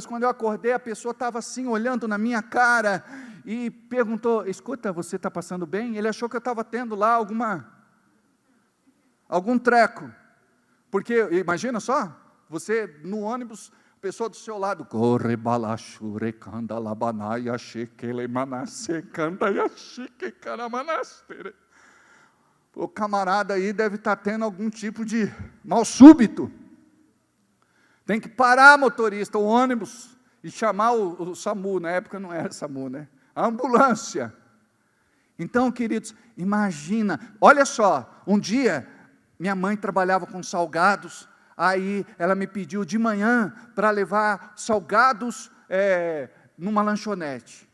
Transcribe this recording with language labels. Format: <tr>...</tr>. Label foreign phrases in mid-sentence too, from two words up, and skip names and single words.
<pt>Quando eu acordei, a pessoa estava assim, olhando na minha cara, e perguntou, escuta, você está passando bem? Ele achou que eu estava tendo lá algum treco. Porque, imagina só, você no ônibus, a pessoa do seu lado, corre balachure, canda labanaia, chequele manasse, canda yachique, caramanastere. O camarada aí deve estar tendo algum tipo de mal súbito. Tem que parar, motorista, o ônibus, e chamar o SAMU, na época não era SAMU, né? A ambulância. Então, queridos, imagina, olha só, um dia, minha mãe trabalhava com salgados, aí ela me pediu de manhã para levar salgados numa lanchonete.</pt>